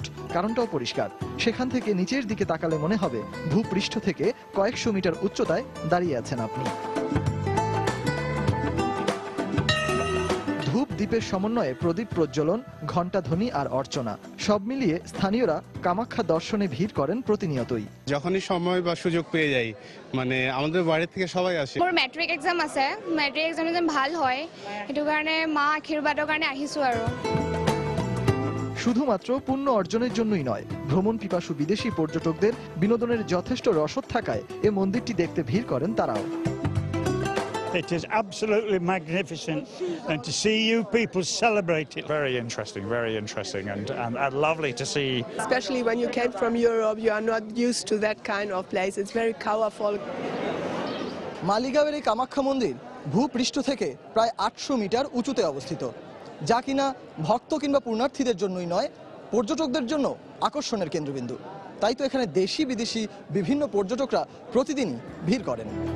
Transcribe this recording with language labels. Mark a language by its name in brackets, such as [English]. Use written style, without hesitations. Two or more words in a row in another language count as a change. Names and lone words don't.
[Bangla] কারণটাও পরিষ্কার, সেখান থেকে নিচের দিকে তাকালে মনে হবে ভূপৃষ্ঠ থেকে কয়েকশো মিটার উচ্চতায় দাঁড়িয়ে আছেন আপনি। ধূপ দ্বীপের সমন্বয়ে প্রদীপ প্রজ্বলন, ঘণ্টাধ্বনি আর অর্চনা সব মিলিয়ে স্থানীয়রা কামাখ্যা দর্শনে ভিড় করেন প্রতিনিয়তই। যখনই সময় বা সুযোগ পেয়ে যাই, মানে আমাদের বাড়ি থেকে সবাই আসে। [Assamese] মোৰ [English] matric exam [Assamese] আছে, [English] matric exam [Assamese] যেন ভাল হয়, সেইটো কাৰণে মা আশীৰ্বাদৰ কাৰণে আহিছো আৰু। [Bangla] শুধুমাত্র পুণ্য অর্জনের জন্যই নয়, ভ্রমণ পিপাসু বিদেশি পর্যটকদের বিনোদনের যথেষ্ট রসদ থাকায় এ মন্দিরটি দেখতে ভিড় করেন তারাও। [English] It is absolutely magnificent, and to see you people celebrate it. Very interesting and lovely to see. Especially when you came from Europe, you are not used to that kind of place. It's very powerful. [Bangla] মালিগাঁওয়ের এই কামাখ্যা মন্দির ভূপৃষ্ঠ থেকে প্রায় 800 মিটার উঁচুতে অবস্থিত, যা কিনা ভক্ত কিংবা পুণ্যার্থীদের জন্যই নয়, পর্যটকদের জন্য আকর্ষণের কেন্দ্রবিন্দু। তাই তো এখানে দেশি বিদেশি বিভিন্ন পর্যটকরা প্রতিদিনই ভিড় করেন।